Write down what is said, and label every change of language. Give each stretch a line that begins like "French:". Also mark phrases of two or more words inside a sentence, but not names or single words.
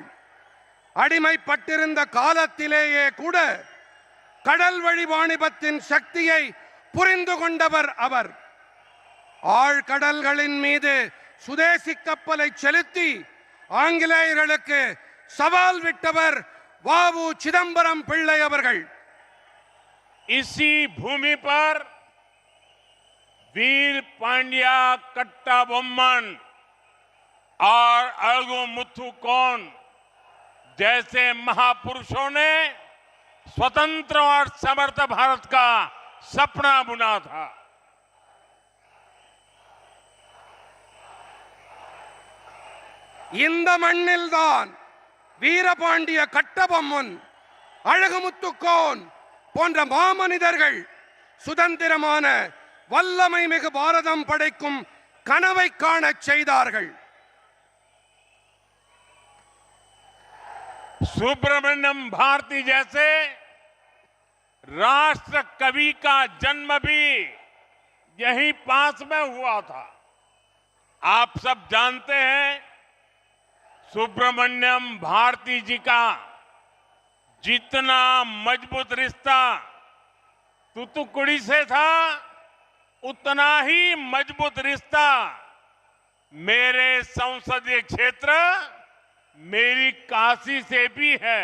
Tamil: அடிமைப்பட்டிருந்த காலத்திலேயே கூட கடல் வழி வாணிபத்தின் சக்தியை புரிந்து கொண்டவர் அவர். ஆழ்கடல்களின் மீது சுதேசி கப்பலை செலுத்தி ஆங்கிலேயர்களுக்கு சவால் விட்டவர் வ.உ. चिदंबरम पिल्लई अवர்கள்.
Hindi: इसी भूमि पर वीर पांड्या कट्टाबोम्मन और अळगु मुथुकोन जैसे महापुरुषों ने स्वतंत्र और समर्थ भारत का सपना बुना था।
Tamil: இந்த மண்ணில்தான் வீரபாண்டிய கட்டபொம்மன், அழகுமுத்துக்கோன் போன்ற மாமனிதர்கள் சுதந்திரமான வல்லமை மிகு பாரதம் படைக்கும் கனவை காணச் செய்தார்கள்.
Hindi: सुब्रमण्यम भारती जैसे राष्ट्र कवि का जन्म भी यहीं पास में हुआ था। आप सब जानते हैं, सुब्रमण्यम भारती जी का जितना मजबूत रिश्ता तूतुकुड़ी से था, उतना ही मजबूत रिश्ता मेरे संसदीय क्षेत्र मेरी काशी से भी है।